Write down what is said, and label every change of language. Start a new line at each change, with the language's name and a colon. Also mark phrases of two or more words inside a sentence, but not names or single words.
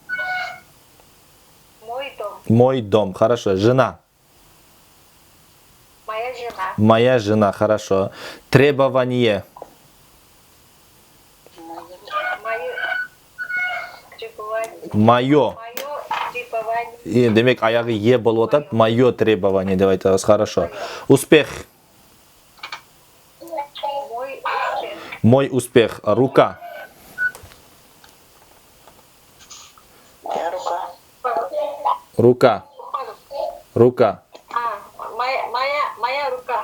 Russian: Мой дом. Мой дом. Хорошо. Жена. Моя жена. Моя жена. Хорошо. Требование. Мое требование. Мое. Мое требование.
Kyrgyz: Демек аягы е болуп атат.
Russian: Мое требование
Kyrgyz: деп айтабыз.
Russian: Хорошо. Успех. Мой успех. Мой успех. Рука. Моя рука. Рука. Рука. Моя рука.